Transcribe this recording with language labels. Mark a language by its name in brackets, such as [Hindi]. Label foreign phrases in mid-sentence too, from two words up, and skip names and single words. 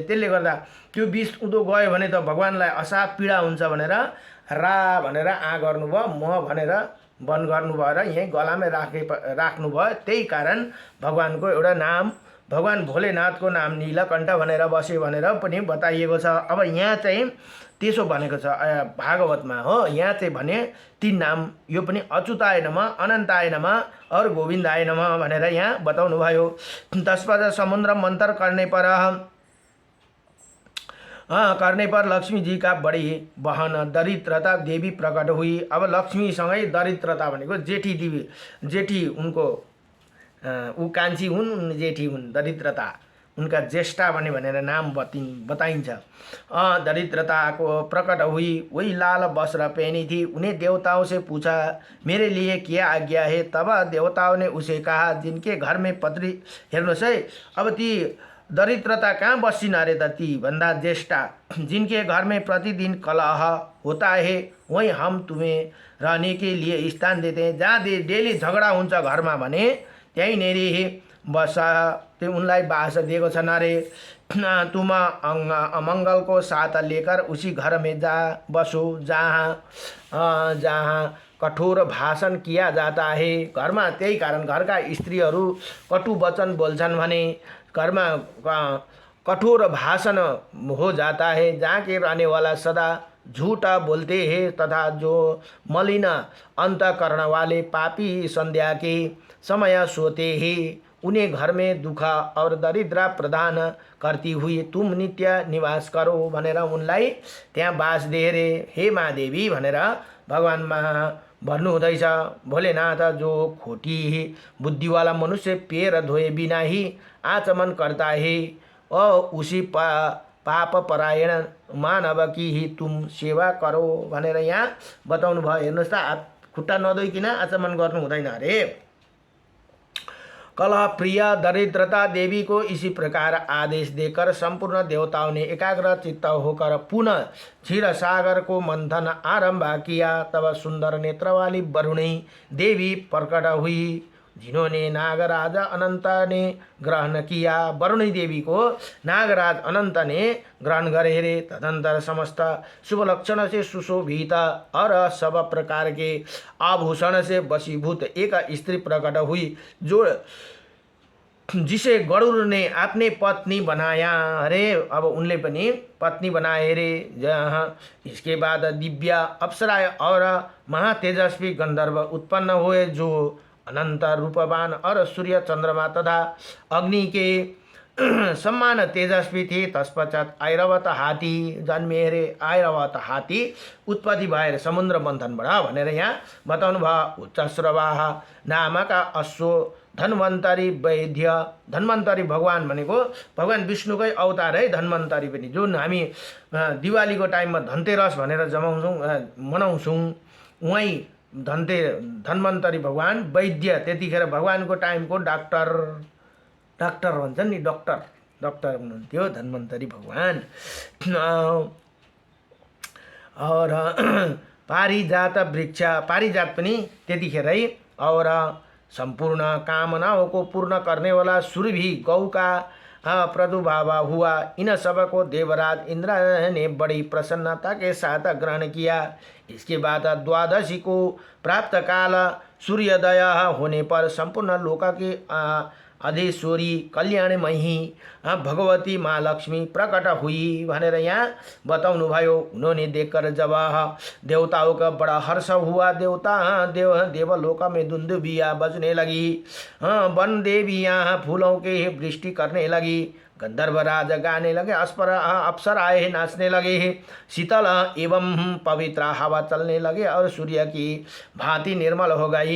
[Nepali] त्यसले गर्दा त्यो विष उँधो गयो भने त भगवानलाई असाप पीडा हुन्छ भनेर रा भनेर गर्नुभयो, म भनेर बन्द गर्नुभयो र यहीँ गलामै राख्नुभयो। त्यही कारण भगवानको एउटा नाम भगवान भोलेनाथको नाम नीलकण्ठ भनेर बस्यो भनेर पनि बताइएको छ। अब यहाँ चाहिँ त्यसो भनेको छ भागवतमा हो। यहाँ चाहिँ भने 3 नाम, यो पनि [Sanskrit] अच्युताय नमः, अनन्ताय नमः [Nepali] और [Sanskrit] गोविन्दाय नमः [Nepali] भनेर यहाँ बताउनु भयो। [Hindi] तसपश्चात समुद्र मन्थन करने पर लक्ष्मी जी का बड़ी बहन दरिद्रता देवी प्रकट हुई। [Nepali] अब लक्ष्मीसँगै दरिद्रता भनेको जेठी उनको ऊ कान्छी हुन्, जेठी हुन्, दरिद्रता उनका ज्येष्ठा भनेर नाम बताइन्छ। [Hindi] दरिद्रता को प्रकट हुई, वही लाल वस्त्र पहनी थी। उन्हें देवताओं से पूछा मेरे लिए क्या आज्ञा है। तब देवताओं ने उसे कहा जिनके घर में पत्री, [Nepali] हेर्नुहोस् है अब ती दरिद्रता कहाँ बसिन अरे त, ती भन्दा ज्येष्ठा, [Hindi] जिनके घर में प्रतिदिन कलह होता है वहीं हम तुम्हें रहने के लिए स्थान देते हैं। [Nepali] जहाँ डेली झगडा हुन्छ घरमा भने त्यहीँनेरि बस, त्यो उनलाई बास दिएको छन् अरे। [Hindi] तुम अमंगल को साथ लेकर उसी घर में जा बसो जहाँ कठोर भाषण किया जाता है। [Nepali] घरमा त्यही कारण घरका स्त्रीहरू कटु वचन बोल्छन् भने घरमा कठोर भाषण [Hindi] हो जाता है। जहाँ के रहने वाला सदा झूठा बोलते हैं तथा जो मलिन अंतकरण वाले पापी संध्या के समय सोते हैं, उन्हें घर में दुख और दरिद्र प्रदान करती हुई तुम नित्य निवास करो [Nepali] भनेर उनलाई त्यहाँ बास दिए रे। हे महादेवी भनेर भगवानमा भन्नु हुँदैछ। [Hindi] भोलेनाथ जो खोटी बुद्धिवाला मनुष्य पैर धोए बिना ही आचमन करता है और उसी पाप परायण मानव की ही तुम सेवा करो [Nepali] भनेर यहाँ बताउनु भयो। हेर्नुहोस् त, हात खुट्टा नधोइकन आचमन गर्नु हुँदैन अरे। [Hindi] कलह प्रिय दरिद्रता देवी को इसी प्रकार आदेश देकर संपूर्ण देवताओं ने एकाग्र चित्त होकर पुनः क्षीर सागर को मंथन आरंभ किया। तब सुंदर नेत्र वाली वरुणी देवी प्रकट हुई, जिन्होंने नागराज अनंत ने ग्रहण किया। वरुणी देवी को नागराज अनंत ने ग्रहण करे रे। तदंतर समस्त शुभ लक्षण से सुशोभित और सब प्रकार के आभूषण से वशीभूत एक स्त्री प्रकट हुई, जो जिसे गरुड़ ने अपने पत्नी बनाया। [Nepali] अरे अब उनले पनि पत्नी बनाए रे। [Hindi] जहाँ इसके बाद दिव्य अप्सरा और महातेजस्वी गंधर्व उत्पन्न हुए, जो अनंत रूपवान और सूर्य चंद्रमा तथा अग्नि के सम्मान तेजस्वी थे। तत्पश्चात ऐरावत हाथी जन्मे रे। [Nepali] ऐरावत हाथी उत्पत्ति भएर समुद्र मन्थनबाट भनेर यहाँ बताउनु भयो। [Hindi] उच्चश्रवाह नामक अश्व धन्वन्तरी वैद्य। [Nepali] धन्वन्तरी भगवान भनेको भगवान विष्णुकै अवतार है धन्वन्तरी पनि, जुन हामी दिवालीको टाइममा धनतेरस भनेर मनाउँछौँ। उहाँ धन्वन्तरी भगवान वैद्य, त्यतिखेर भगवानको टाइमको डाक्टर भन्छन् नि, डक्टर हुनुहुन्थ्यो धन्वन्तरी भगवान। और पारिजात वृक्ष, पारिजात पनि त्यतिखेरै। [Hindi] और संपूर्ण कामनाओं को पूर्ण करने वाला सुरभि गौ का प्रादुर्भाव हुआ। इन सबको देवराज इंद्र ने बड़ी प्रसन्नता के साथ ग्रहण किया। इसके बाद द्वादशी को प्राप्त काल सूर्योदय होने पर संपूर्ण लोक के अधेश्वरी कल्याणमयी भगवती माँ लक्ष्मी प्रकट हुई [Nepali] भनेर यहाँ बताउनु भयो। [Hindi] उन्होंने देखकर जब देवताओं का बड़ा हर्ष हुआ, देवलोक में दुंदुभियाँ बजने लगी, वन देवियाँ फूलों के वृष्टि करने लगी, गंधर्वराज गाने लगे, अप्सराएं नाचने लगे, शीतल एवं पवित्र हवा चलने लगे और सूर्य की भांति निर्मल हो गई।